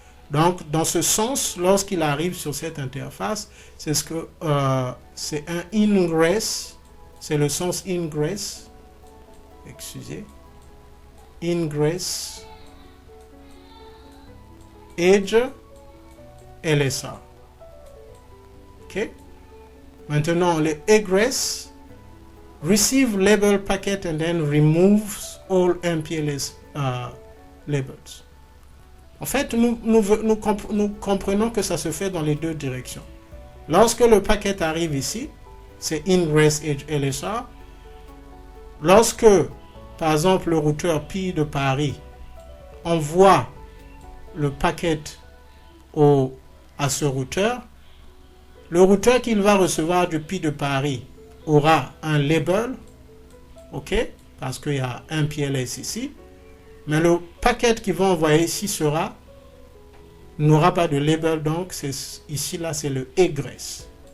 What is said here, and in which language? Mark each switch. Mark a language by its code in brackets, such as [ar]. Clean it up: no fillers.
[fr] Donc, dans ce sens, lorsqu'il arrive sur cette interface, c'est c'est un ingress, c'est le sens ingress, excusez, ingress, edge, LSR. Ok. Maintenant, le egress, [en] receive label packet and then removes all MPLS labels. [fr] En fait, nous comprenons que ça se fait dans les deux directions. Lorsque le paquet arrive ici, c'est ingress edge LSR. Lorsque, par exemple, le routeur Pi de Paris envoie le paquet à ce routeur, le routeur qu'il va recevoir du Pi de Paris aura un label, ok, parce qu'il y a un PLS ici, mais le paquet qu'il va envoyer ici n'aura pas de label, donc ici là c'est le egress.